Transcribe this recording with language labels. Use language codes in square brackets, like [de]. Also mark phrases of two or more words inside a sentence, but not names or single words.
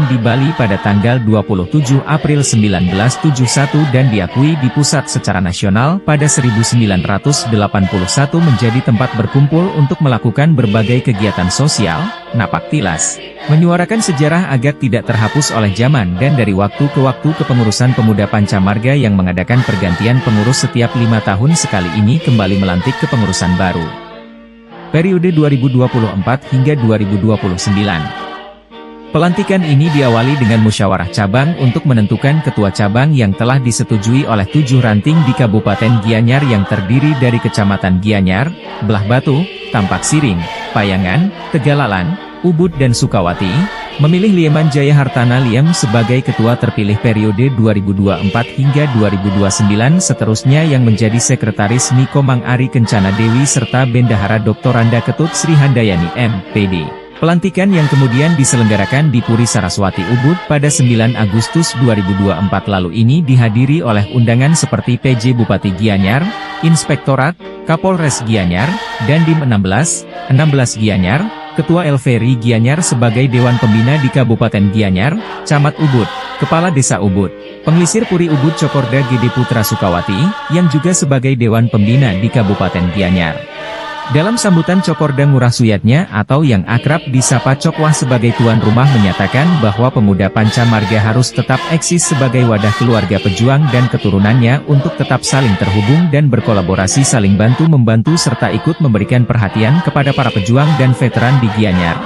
[id] di Bali pada tanggal 27 April 1971 dan diakui di pusat secara nasional pada 1981 menjadi tempat berkumpul untuk melakukan berbagai kegiatan sosial, napak tilas, menyuarakan sejarah agar tidak terhapus oleh zaman dan dari waktu ke waktu kepengurusan Pemuda Pancamarga yang mengadakan pergantian pengurus setiap 5 tahun sekali ini kembali melantik kepengurusan baru. Periode 2024 hingga 2029. Pelantikan ini diawali dengan musyawarah cabang untuk menentukan ketua cabang yang telah disetujui oleh 7 ranting di Kabupaten Gianyar yang terdiri dari Kecamatan Gianyar, Belah Batu, Tampak Siring, Payangan, Tegalalan, Ubud dan Sukawati, memilih Lieman Jaya Hartana Liem sebagai ketua terpilih periode 2024 hingga 2029 seterusnya yang menjadi sekretaris Niko Mang Ari Kencana Dewi serta Bendahara Dr. Randa Ketut Sri Handayani M.Pd. Pelantikan yang kemudian diselenggarakan di Puri Saraswati Ubud pada 9 Agustus 2024 lalu ini dihadiri oleh undangan seperti PJ Bupati Gianyar, Inspektorat, Kapolres Gianyar, Dandim 16 Gianyar, Ketua LVRI Gianyar sebagai Dewan Pembina di Kabupaten Gianyar, Camat Ubud, Kepala Desa Ubud, Pengelisir Puri Ubud Cokorda Gede Putra Sukawati, yang juga sebagai Dewan Pembina di Kabupaten Gianyar. Dalam sambutan Cokorda Ngurah Suyatnya atau yang akrab disapa Cokwah sebagai tuan rumah menyatakan bahwa Pemuda Pancamarga harus tetap eksis sebagai wadah keluarga pejuang dan keturunannya untuk tetap saling terhubung dan berkolaborasi saling bantu-membantu serta ikut memberikan perhatian kepada para pejuang dan veteran di Gianyar.